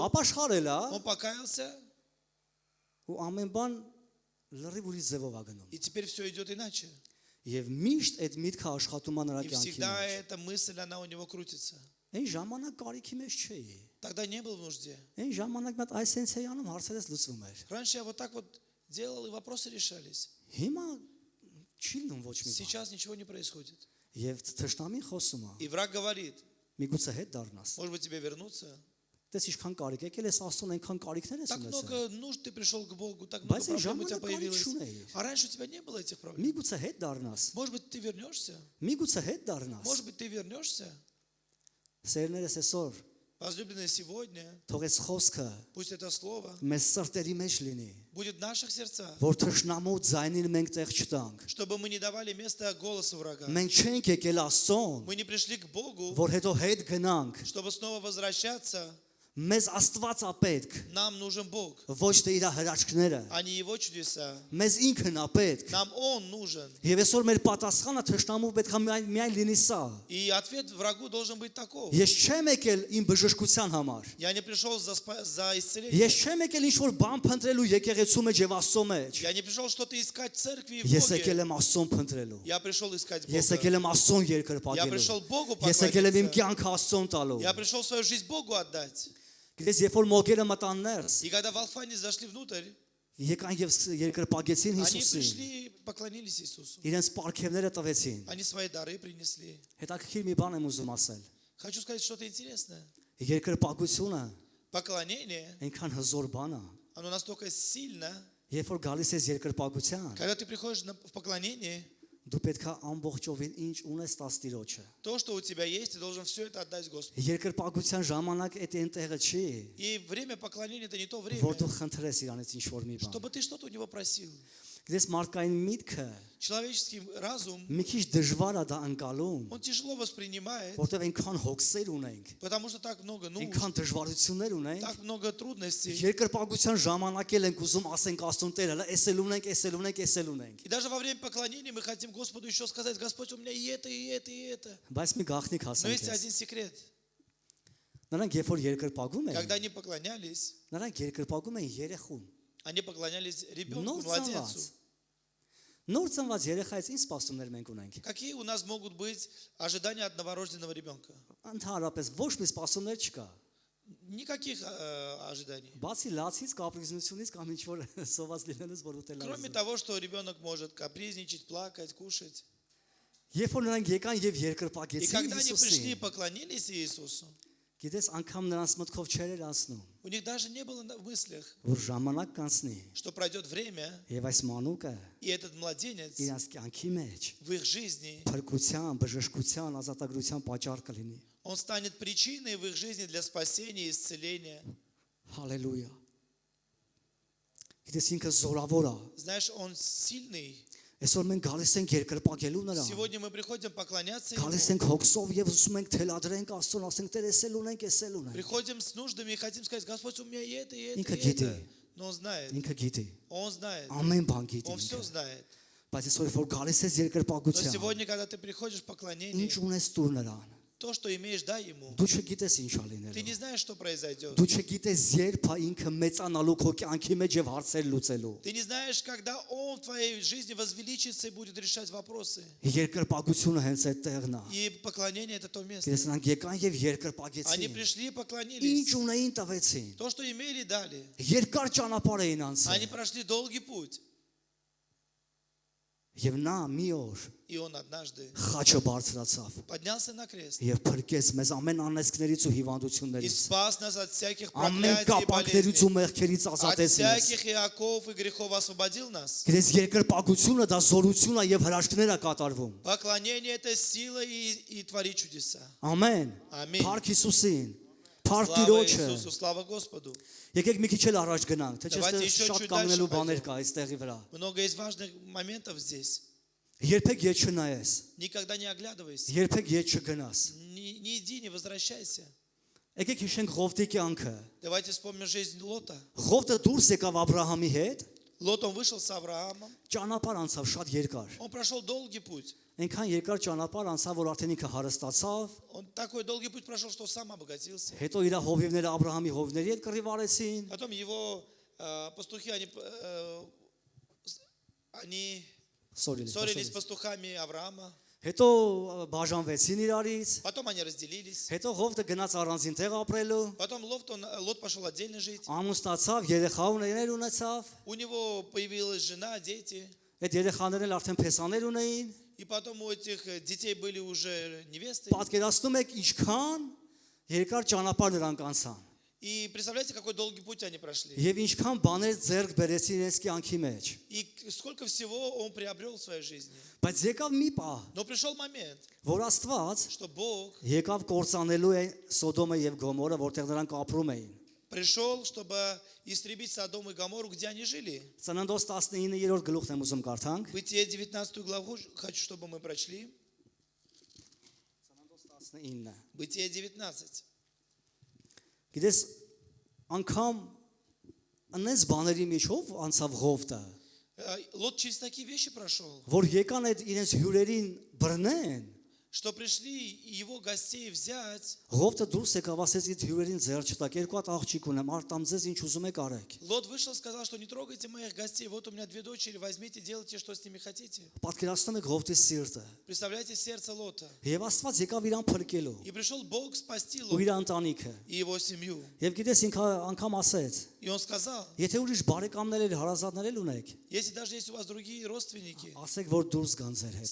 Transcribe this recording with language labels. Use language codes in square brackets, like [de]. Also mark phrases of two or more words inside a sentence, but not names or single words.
[hy] ապաշխարել է [ru] он покаялся, [hy] ու ամեն բան լրիվ ուրիշ ձևով է գնում։ [ru] и теперь все идет иначе. [hy] Եվ միշտ այդ միտքը աշխատում է նրա [ru] И [hy] կյանքի [ru] всегда [hy] մեջ։ [ru] эта мысль, она у него крутится. [hy] Այն ժամանակ կարիքի մեջ չէի։ [ru] Тогда не был в нужде. [hy] Այն ժամանակ մատ այսենց էի անում, հարցերս լուծվում էր։ [ru] Раньше я вот так вот делал, и вопросы решались. [hy] Հիմա չի լինում ոչ մի բան։ [ru] Сейчас ничего не происходит. [hy] Եվ թշնամին խոսում է։ [ru] И враг говорит, [hy] Միգուցե հետ դառնաս։ [ru] может быть, тебе вернуться? [hy] Դες ինչքան կարիք եկել ես Աստծուն, այնքան կարիքներ ես [ru] Так [hy] ունեցել։ [ru] много нужд ты пришел к Богу, так много [hy] Բայց այն [ru] проблем у тебя [hy] ժամանակ [ru] появилось. [hy] կարիք չունեիր։ [ru] А раньше у тебя не было этих проблем. [hy] Միգուցե հետ դառնաս։ [ru] Может быть, ты вернешься? [hy] Միգուցե հետ դառնաս։ [ru] Может быть, ты вернешься? [hy] Սերներս այսօր [ru] Возлюбленные, сегодня [hy] թող այս խոսքը [ru] пусть это слово [hy] մեզ սրտերի մեջ լինի, [ru] будет в наших сердцах, [hy] որ թշնամու ձայնին մենք տեղ չտանք։ [ru] чтобы мы не давали места голосу врага. [hy] Մենք չենք եկել Աստծուն, [ru] Мы не пришли к Богу, [hy] որ հետո հետ գնանք։ [ru] чтобы снова возвращаться. [hy] Մեզ Աստված է պետք, [ru] Нам нужен Бог, [hy] ոչ թե իր հրաշքները։ [ru] а не Его чудеса. [hy] Մեզ ինքն է պետք։ [ru] Нам Он нужен. [hy] Եւ այսօր մեր պատասխանը թշնամու պետք է միայն լինի սա։ [ru] И ответ врагу должен быть таков. [hy] Ես չեմ եկել իմ բժշկության համար։ [ru] Я не пришел за исцелением. [hy] Ես չեմ եկել ինչ-որ բան փնտրելու եկեղեցու մեջ եւ Աստծո մեջ։ [ru] Я не пришел что-то искать в церкви и в [hy] Ես [ru] Боге. [hy] եկել եմ Աստծուն փնտրելու։ [ru] Я пришел искать [hy] Ես [ru] Бога. [hy] եկել եմ Աստծուն [ru] Я [hy] երկրպագելու։ [ru] пришел Богу [hy] Ես եկել եմ իմ [ru] поклониться. [hy] կյանքը Աստծուն տալու։ [ru] Я пришел свою жизнь Богу отдать. [hy] Գիտես, երբ որ մոգերը մտան ներս, [ru] И когда волхване зашли внутрь, [hy] եկան եւ երկրպագեցին [ru] они [hy] Հիսուսին։ [ru] пришли, поклонились Иисусу. [hy] Իրենց պարգևները տվեցին։ [ru] Они свои дары принесли. [hy] Հետաքրքիր մի բան եմ ուզում ասել։ [ru] Хочу сказать что-то интересное. [hy] Երկրպագությունը [ru] Поклонение, [hy] այնքան հզոր բան է։ [ru] оно настолько сильно, [hy] Երբ որ գալիս ես երկրպագության, [ru] когда ты приходишь в поклонение, [hy] դու պետք է ամբողջովին ինչ ունես Տաստիրոջը։ [ru] то, что у тебя есть, ты должен все это отдать Господу. [hy] Երկրպագության ժամանակ այդ այնտեղը չի, [ru] И время поклонения это не то время, [hy] որ դու խնդրես իրանից ինչ որ մի բան։ [ru] чтобы ты что-то у него просил. [hy] Գիտես, մարդկային միտքը [ru] Человеческий разум, [hy] մի քիչ դժվար է դա անցալում, [ru] он тяжело воспринимает, [hy] որտեղ այնքան հոգսեր ունենք, [ru] потому что так много нужд, [hy] այնքան դժվարություններ ունենք։ [ru] так много трудностей. [hy] Երկրպագության ժամանակ էլ ենք ուզում ասենք Աստծուն Տեր, հələ էսել ունենք, էսել ունենք, էսել ունենք։ [ru] И даже во время поклонения мы хотим Господу еще сказать: Господь, у меня и это, и это, и это. [hy] Բայց մի գաղտնիք [ru] Но [hy] ասենք [ru] есть [hy] ես։ [ru] один секрет. [hy] Նրանք երբ որ երկրպագում [ru] Когда [hy] են, [ru] они поклонялись, [hy] նրանք երկրպագում են երեխուն։ [ru] они поклонялись ребенку, [hy] Նոր [ru] младенцу. [hy] ծնված։ Նոր ծնված երեխայից ինչ սպասումներ մենք ունենք։ [ru] Какие у нас могут быть ожидания от новорожденного ребенка? [hy] Ընդհանրապես ոչ մի սպասումներ չկա։ [ru] Никаких ожиданий. [hy] Բացի լացից, կապրիզնությունից կամ ինչ որ սոված լինելուց, որ ուտել [ru] Кроме [hy] է։ [ru] того, что ребенок может капризничать, плакать, кушать. [hy] Երբ որ նրանք եկան եւ [ru] И [hy] երկրպագեցին [ru] когда они пришли и [hy] Հիսուսին, [ru] поклонились Иисусу, [hy] գիտես, անգամ նրանց մտքով չեր ասնում, [ru] у них даже не было в мыслях, [hy] որ ժամանակ կանցնի [ru] что пройдет время, [hy] եւ այս մանուկը [ru] и этот младенец [hy] իրաց կյանքի մեջ [ru] в их жизни, [hy] փրկության, բժշկության, ազատագրության պատճառ կլինի։ [ru] он станет причиной в их жизни для спасения и исцеления. [hy] Հալելույա։ Գիտես, ինքը զորավոր է։ [ru] Знаешь, он сильный. [hy] Այսօր մենք գալիս ենք երկրպագելու նրան։ [ru] Сегодня мы приходим поклоняться [hy] Գալիս [ru] Ему. [hy] ենք հոգսով եւ ուզում ենք թելադրենք Աստծուն, ասենք Տեր, էսել ունենք, էսել ունենք։ [ru] Приходим с нуждами и хотим сказать: Господь, у меня и это, и это, [hy] Ինքը [ru] и [hy] գիտի, [ru] это. Но Он знает. [hy] ինքը գիտի, [ru] Он знает. [hy] ամեն բան գիտի [ru] Он все [hy] ինքը։ [ru] знает. [hy] Բայց այսօր որ գալիս ես [ru] Но [hy] երկրպագության, [ru] сегодня, когда ты приходишь в поклонение, [hy] ինչ ունես դուր նրան։ [ru] то, что имеешь, дай Ему. [hy] Դու չգիտես ինչ ա [ru] Ты [hy] լինելու։ [ru] не знаешь, что произойдет. [hy] Դու չգիտես երբ է ինքը մեծանալու քո կյանքի մեջ եւ հարցեր լուծելու։ [ru] Ты не знаешь, когда Он в твоей жизни возвеличится и будет решать вопросы. [hy] Երկրպագությունը հենց այդտեղն է։ [ru] И поклонение это то место. [hy] Գիտես, նրանք եկան եւ [ru] Они [hy] երկրպագեցին։ [ru] пришли и [hy] Ինչ [ru] поклонились. [hy] ունեին տվեցին։ [ru] То, что имели, дали. [hy] Երկար ճանապարհ էին [ru] Они [hy] անցել։ [ru] прошли долгий путь. [hy] Եվ նա մի օր [ru] И Он однажды [hy] խաչը բարձրացավ [ru] поднялся на крест [hy] եւ փրկեց մեզ ամեն անեծքներից ու [ru] и [hy] հիվանդություններից, [ru] спас нас от всяких [hy] ամեն [ru] проклятий и [hy] կապանքներից ու [ru] болезней. [hy] մեղքերից [ru] От [hy] ազատեց մեզ։ [ru] всяких и оков и грехов освободил нас. [hy] Գիտես, երկրպագությունը դա զորություն է եւ հրաշքներ է կատարվում։ [ru] Поклонение это сила и творит чудеса. [hy] Ամեն։ Ամեն։ Փառք Հիսուսին։ Փառք [ru] Слава [hy] Տիրոջը։ [ru] Иисусу, слава Господу. [hy] Եկեք մի քիչ էլ առաջ գնանք, թե չէ [ru] Давайте [hy] այստեղ [ru] еще [hy] շատ [ru] чуть [hy] կանգնելու [ru] дальше [hy] բաներ [ru] пойдем. [hy] կա այստեղի վրա։ [ru] Много есть важных моментов здесь. [hy] Երբեք ետ չնայես, [ru] Никогда не оглядывайся. [hy] երբեք ետ չգնաս։ [ru] Не иди, не возвращайся. [hy] Եկեք հիշենք Ղովտի կյանքը։ [ru] Давайте вспомним жизнь Лота. [hy] Ղովտը դուրս եկավ Աբրահամի հետ, [ru] Лот, он вышел с Авраамом. [hy] ճանապարհ անցավ շատ երկար։ [ru] Он прошел долгий путь. [hy] Այնքան երկար ճանապարհ անցավ, որ արդեն ինքը հարստացավ, [ru] Он такой долгий путь прошел, что сам обогатился. [hy] հետո իր հովիվները Աբրահամի հովիվների հետ կռիվ արեցին, [ru] Потом его пастухи, они [hy] Սորիլի։ [ru] ссорились с пастухами Авраама, [hy] Հետո բաժանվեցին իրարից, [ru] потом они разделились, [hy] հետո Ղովտը գնաց առանձին տեղ ապրելու, [ru] потом Лот пошел отдельно жить, [hy] ամուսնացավ, երեխա ունեցավ, [ru] у него появилась жена, дети, [hy] այդ երեխաներն էլ արդեն փեսաներ ունեին, [ru] и потом у этих детей были уже невесты. [hy] պատկերացնում եք ինչքան երկար ճանապարհ նրանք անցան, [ru] И представляете, какой долгий путь они прошли. [hy] եւ ինչքան բաներ ձեռք բերեցին իրենց կյանքի մեջ, [ru] И сколько всего он приобрел в своей жизни. [hy] բայց եկավ մի պահ, [ru] Но пришел момент, [hy] որ Աստված [ru] что Бог [hy] եկավ կործանելու է Սոդոմը եւ Գոմորը, որտեղ նրանք ապրում էին։ [ru] пришел, чтобы истребить Содом и Гоморру, где они жили. [hy] Ծննդոց 19-րդ գլուխն եմ ուզում կարդանք։ [ru] Бытие 19 главу хочу, чтобы мы прочли. [hy] Ծննդոց 19։ [ru] Бытие 19. [hy] Գիտես, անգամ անես բաների միջով անցավ Ղովտը, [ru] Лот через такие вещи прошел, [hy] որ եկան այդ իրենց հյուրերին բռնեն, [ru] что пришли его гостей взять. [hy] Ղովտը դուրս եկավ, ասեց իդ հյուրերին ձեռ չտակ, երկու հատ աղջիկ ունեմ, արտամ ձեզ ինչ ուզում եք արեք։ [ru] Лот вышел, сказал, что не трогайте моих гостей. Вот у меня 2 дочери, возьмите, делайте, что с ними хотите. [hy] Պատկերացնում եք Ղովտի սիրտը։ [ru] Представляете сердце Лота. [hy] Եվ Աստված եկավ իրան փրկելու [ru] И пришел Бог спасти [hy] ու [ru] Лота [hy] իր ընտանիքը։ [ru] и его семью. [hy] Եվ գիտես ինքը անգամ ասեց, [ru] И он сказал, [hy] եթե ուրիշ բարեկամներ или հարազատներ ունեք, [ru] если даже есть у вас другие родственники, [hy] ասեք որ դուրս գան ձեր հետ։